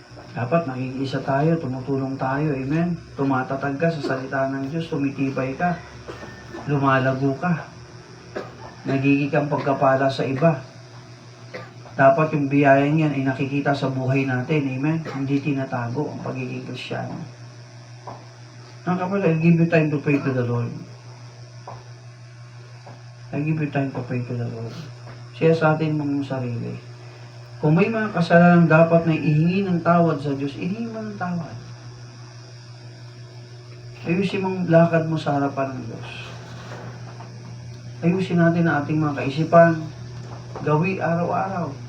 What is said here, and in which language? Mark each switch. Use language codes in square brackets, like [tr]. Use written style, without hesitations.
[tl] Dapat nakikisa tayo, tumutulong tayo, amen? Tumatatag ka sa salita ng Diyos, tumitibay ka, lumalago ka, nagiging kang pagkapala sa iba. Dapat yung biyaya niyan ay nakikita sa buhay natin, amen? Hindi tinatago ang pagiging Kristiyano. Ang kapatid, [en] give you time to pray to the Lord. I give you time to pray to the Lord. [tl] Siya sa atin mong sarili. Kung may mga kasalanan dapat na ihingi ng tawad sa Diyos, ihingi mo ng tawad. Ayusin mong lakad mo sa harapan ng Diyos. Ayusin natin ang ating mga kaisipan, gawi araw-araw.